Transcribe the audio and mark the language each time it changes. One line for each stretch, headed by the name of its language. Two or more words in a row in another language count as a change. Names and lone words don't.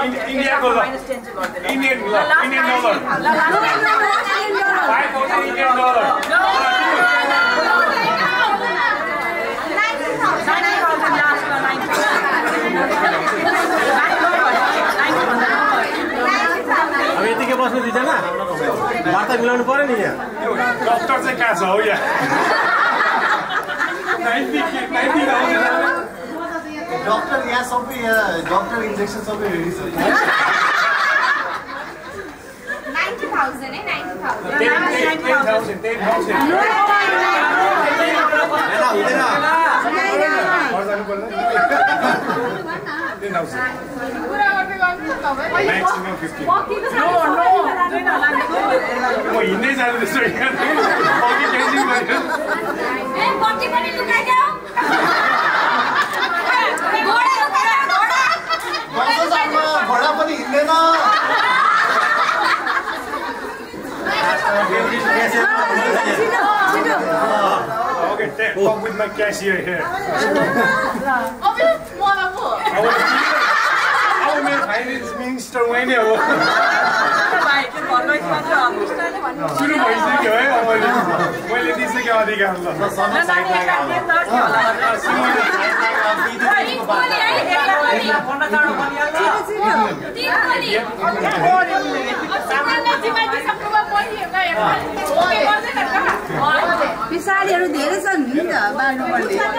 Nepali: इंडिया को -10 चाहिँ गर्दैन
English: Indian dollar
Nepali: अब यतिकै बस्नु दिदैन वार्ता मिलाउनु पर्यो नि यहाँ डॉक्टर चाहिँ कहाँ छ हो यहाँ 90,000 डॉक्टर यहाँ सबै यहाँ डॉक्टर इंजेक्शन सबै रेडी छ 90,000 है 90,000 हिँड्दै जाँदैछ घोडा पनि हिँड्दैन
English: Okay, talk with my cashier here. Our finance minister when you
Nepali: सुरु भइसक्यो है मैले दिइसकेँ अधिकार ल पिसाडीहरु धेरै छन् नि त बार्नुपर्ने